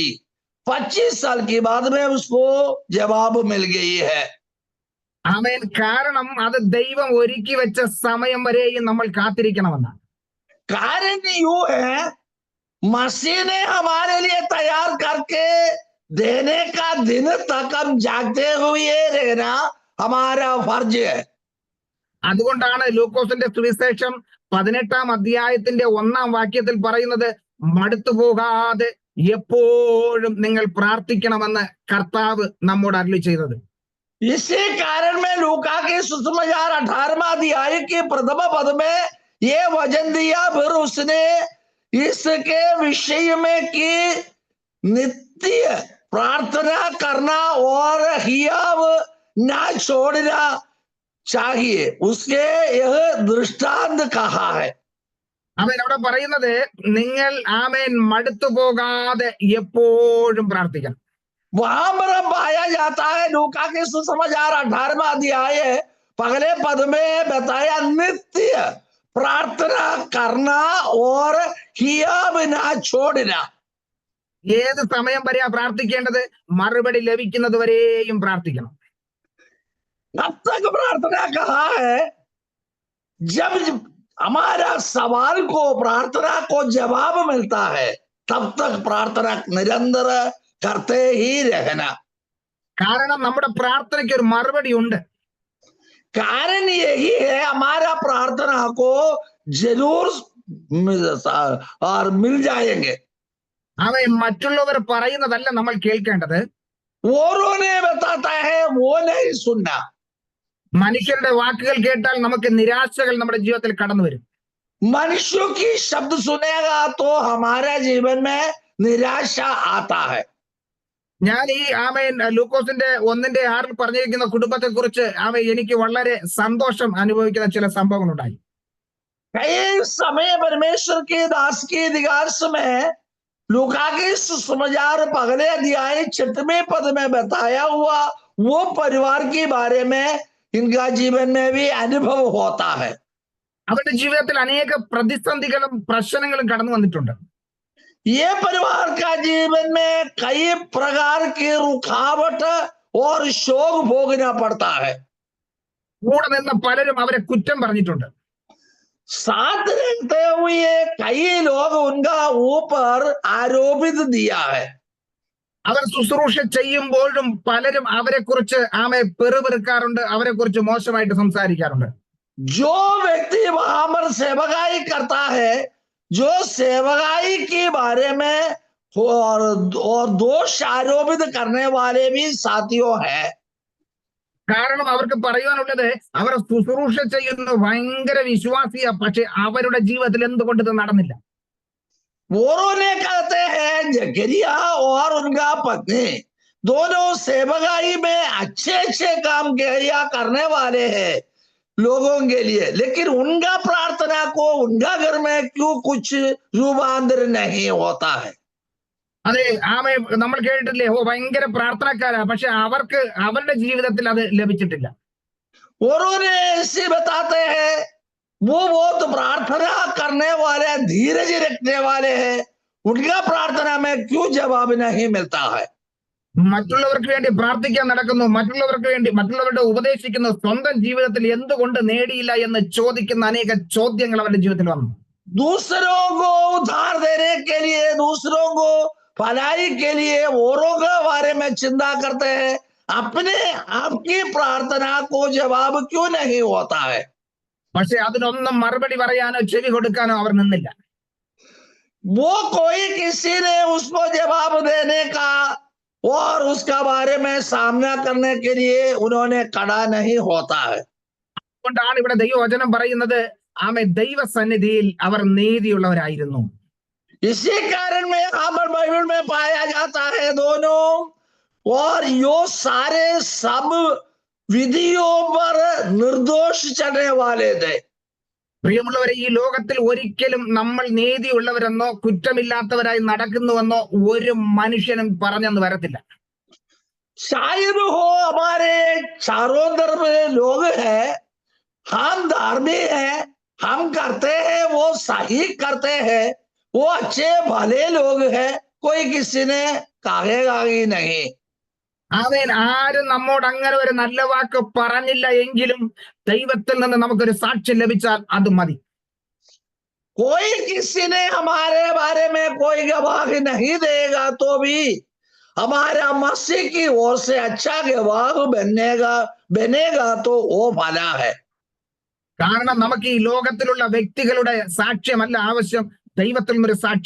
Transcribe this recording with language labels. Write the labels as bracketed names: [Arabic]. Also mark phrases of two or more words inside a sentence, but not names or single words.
[Hindi] 25 साल के बाद में उसको जवाब मिल गई है। [Malayalam] കാരണം അത് ദൈവം ഒരുക്കി വെച്ച സമയം വരെയും നമ്മൾ കാത്തിരിക്കണമെന്നാണ്. [Hindi] कारण यूं है, मसीह ने हमारे लिए तैयार करके देने का दिन तक हम जागते हुए रहना हमारा फर्ज है। [Malayalam] അതുകൊണ്ടാണ് ലൂക്കോസിന്റെ സുവിശേഷം 18-ാം അധ്യായത്തിന്റെ 1-ാം വാക്യത്തിൽ പറയുന്നത്, മടുത്തു പോകാതെ എപ്പോഴും നിങ്ങൾ പ്രാർത്ഥിക്കണമെന്ന് കർത്താവ് നമ്മോട് അരുളി ചെയ്തത്. [Hindi] इसी कारण में लूका के सुसमाचार 18वां अध्याय के प्रथम पद में ये वचन दिया, फिर उसने इसके विषय में कि नित्य प्रार्थना करना और हियाव ना छोड़ना चाहिए, उसके यह दृष्टांत कहा है। [Malayalam] അവിടെ പറയുന്നത്, നിങ്ങൾ മടുത്തു പോകാതെ എപ്പോഴും പ്രാർത്ഥിക്കണം. [Hindi] वहां पर पाया जाता है, लूका के सुसमाचार 18वां अध्याय पहले पद में बताया, नित्य प्रार्थना करना और हियाव ना छोड़ना। [Malayalam] ഏത് സമയം വരെയാ പ്രാർത്ഥിക്കേണ്ടത്? മറുപടി ലഭിക്കുന്നത് വരെയും പ്രാർത്ഥിക്കണം. [Hindi] कब तक प्रार्थना कहा है? जब हमारा सवाल को, प्रार्थना को जवाब मिलता है, तब तक प्रार्थना निरंतर करते ही रहना। [Malayalam] കാരണം നമ്മുടെ പ്രാർത്ഥനയ്ക്ക് ഒരു മറുപടി ഉണ്ട്. [Hindi] कारण यही है, हमारा प्रार्थना को जरूर और मिल जाएंगे। [Malayalam] മറ്റുള്ളവർ പറയുന്നതല്ല നമ്മൾ കേൾക്കേണ്ടത്. [Hindi] औरों ने बताता है वो नहीं सुनना। [Malayalam] മനുഷ്യരുടെ വാക്കുകൾ കേട്ടാൽ നമുക്ക് നിരാശകൾ നമ്മുടെ ജീവിതത്തിൽ കടന്നു വരും. [Hindi] मनुष्यों की शब्द सुनेगा तो हमारे जीवन में निराशा आता है। [Malayalam] ഞാൻ ഈ ലൂക്കോസിന്റെ 1:6 പറഞ്ഞിരിക്കുന്ന കുടുംബത്തെ കുറിച്ച് എനിക്ക് വളരെ സന്തോഷം അനുഭവിക്കുന്ന ചില സംഭവങ്ങൾ ഉണ്ടായി. [Hindi] कई समय परमेश्वर के दास के दिगास में लूका के सुसमाचार पहले अध्याय 6वें पद में बताया हुआ वो परिवार के बारे में इनका जीवन में भी अनुभव होता है। [Malayalam] അവരുടെ ജീവിതത്തിൽ അനേക പ്രതിസന്ധികളും പ്രശ്നങ്ങളും കടന്നു വന്നിട്ടുണ്ട്. [Hindi] ये परिवार का जीवन में कई प्रकार की रुकावट और शोक भोगना पड़ता है। [Malayalam] കൂടെ നിന്ന പലരും അവരെ കുറ്റം പറഞ്ഞിട്ടുണ്ട്. [Hindi] साथ रहते हुए कई लोग उनका ऊपर आरोपित दिया है। [Malayalam] അവർ ശുശ്രൂഷ ചെയ്യുമ്പോഴും പലരും അവരെ കുറിച്ച് പെറുപെറുക്കാറുണ്ട്, അവരെ കുറിച്ച് മോശമായിട്ട് സംസാരിക്കാറുണ്ട്. [Hindi] जो व्यक्ति वहां पर सेवकाई करता है, जो सेवकाई के बारे में और दोष आरोपित करने वाले भी साथियों हैं। [Malayalam] കാരണം അവർക്ക് പറയുവാനുള്ളത്, അവർ ശുശ്രൂഷ ചെയ്യുന്ന ഭയങ്കര വിശ്വാസിയാ, പക്ഷെ അവരുടെ ജീവിതത്തിൽ എന്തുകൊണ്ട് ഇത് നടന്നില്ല? [Hindi] औरों ने कहते हैं जकरिया और उनका पत्नी दोनों सेवकाई में अच्छे अच्छे काम किया करने वाले हैं लोगों के लिए, लेकिन उनका प्रार्थना को उनका घर में क्यों कुछ रूपांतर नहीं होता है? [Malayalam] അതെ, നമ്മൾ കേട്ടിട്ടില്ലേ, ഭയങ്കര പ്രാർത്ഥനക്കാരാ, പക്ഷെ അവർക്ക് അവരുടെ ജീവിതത്തിൽ അത് ലഭിച്ചിട്ടില്ല. [Hindi] उन्होंने ऐसे बताते हैं वो बहुत प्रार्थना करने वाले, धीरज रखने वाले हैं, उनका प्रार्थना में क्यों जवाब नहीं मिलता है? [Malayalam] മറ്റുള്ളവർക്ക് വേണ്ടി പ്രാർത്ഥിക്കാൻ നടക്കുന്നു, മറ്റുള്ളവർക്ക് വേണ്ടി മറ്റുള്ളവരുടെ ഉപദേശിക്കുന്നു, സ്വന്തം ജീവിതത്തിൽ എന്തുകൊണ്ട് നേടിയില്ല എന്ന് ചോദിക്കുന്ന അനേക ചോദ്യങ്ങൾ അവരുടെ ജീവിതത്തിൽ വന്നു. [Hindi] दूसरों को उद्धार देने के लिए, दूसरों को भलाई के लिए औरों के बारे में चिंता करते हैं, अपने आपकी प्रार्थना को जवाब क्यों नहीं होता है? [Malayalam] പക്ഷെ അതിനൊന്നും മറുപടി പറയാനോ ചെവി കൊടുക്കാനോ അവർ നിന്നില്ല. [Hindi] वो कोई किसी ने उसको जवाब देने का और उसका बारे में सामना करने के लिए उन्होंने खड़ा नहीं होता है. [Malayalam] അതുകൊണ്ടാണ് ഇവിടെ ദൈവവചനം പറയുന്നത്, ആമേ ദൈവസന്നിധിയിൽ അവർ നീതിയുള്ളവരായിരുന്നു. [Hindi] इसी कारण में यहाँ पर बाइबल में पाया जाता है दोनों, और यो सारे सब विधियों पर निर्दोष चलने वाले थे. [Malayalam] പ്രിയമുള്ളവരെ, ഈ ലോകത്തിൽ ഒരിക്കലും നമ്മൾ നീതിയുള്ളവരെന്നോ കുറ്റമില്ലാത്തവരായി നടക്കുന്നുവെന്നോ ഒരു മനുഷ്യനും പറഞ്ഞെന്ന് വരത്തില്ല. [Hindi] शायद हो हमारे चारों तरफ लोग हैं, हम धार्मिक हैं, हम करते हैं, वो सही करते हैं, वो अच्छे भले लोग हैं, कोई किसी ने कहेगा ही नहीं. [Malayalam] ആമേൻ. ആരും നമ്മോട് അങ്ങനെ ഒരു നല്ല വാക്ക് പറഞ്ഞില്ല എങ്കിലും ദൈവത്തിൽ നിന്ന് നമുക്കൊരു സാക്ഷ്യം ലഭിച്ചാൽ അത് മതി. [Hindi] कोई किसी ने हमारे बारे में कोई गवाही नहीं देगा तो भी हमारा मसीह की ओर से अच्छा गवाह बनेगा तो वो भला है. [Malayalam] കാരണം നമുക്ക് ഈ ലോകത്തിലുള്ള വ്യക്തികളുടെ സാക്ഷ്യമല്ല ആവശ്യം, ദൈവത്തിൽ നിന്നൊരു സാക്ഷ്യം.